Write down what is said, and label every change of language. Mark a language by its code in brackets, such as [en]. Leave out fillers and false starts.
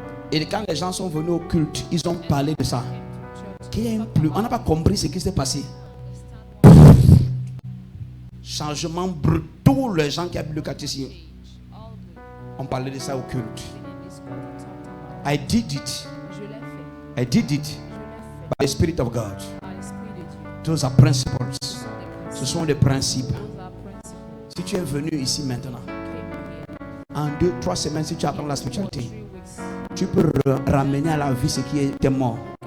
[fr] Et quand les gens sont venus au culte, ils ont parlé de ça. On n'a pas compris ce qui s'est passé. Changement brutal, les gens qui habitent le catéchisme. On parlait de ça au culte. [en] I did it. I did it by the Spirit of God. Those are principles. [fr] Ce sont des principes. Si tu es venu ici maintenant, en 2-3 semaines, si tu apprends la spiritualité, tu peux ramener à la vie ce qui était mort.